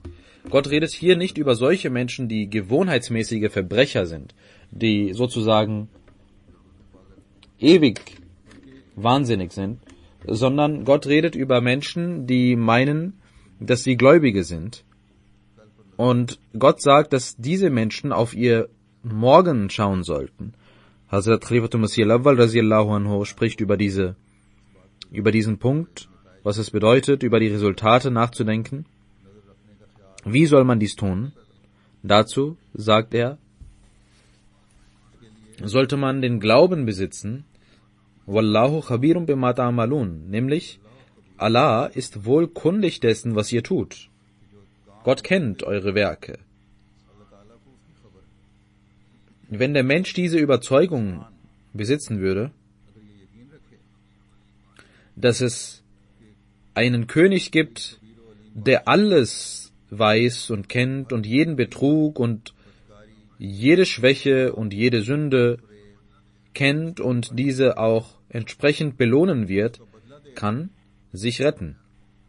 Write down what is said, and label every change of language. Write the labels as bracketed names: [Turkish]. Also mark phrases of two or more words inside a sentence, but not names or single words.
[German] Gott redet hier nicht über solche Menschen, die gewohnheitsmäßige Verbrecher sind, die sozusagen ewig wahnsinnig sind, sondern Gott redet über Menschen, die meinen, dass sie Gläubige sind. Und Gott sagt, dass diese Menschen auf ihr Morgen schauen sollten. Hazrat Khalifatul Masih al-Awwal [Arabic] رضي الله عنه [German] spricht über diesen Punkt, was es bedeutet, über die Resultate nachzudenken. Wie soll man dies tun? Dazu sagt er, sollte man den Glauben besitzen, [Arabic] والله خبير بما تعملون, [German] nämlich Allah ist wohl kundig dessen, was ihr tut. Gott kennt eure Werke. Wenn der Mensch diese Überzeugung besitzen würde, dass es einen König gibt, der alles weiß und kennt und jeden Betrug und jede Schwäche und jede Sünde kennt und diese auch entsprechend belohnen wird, kann sich retten.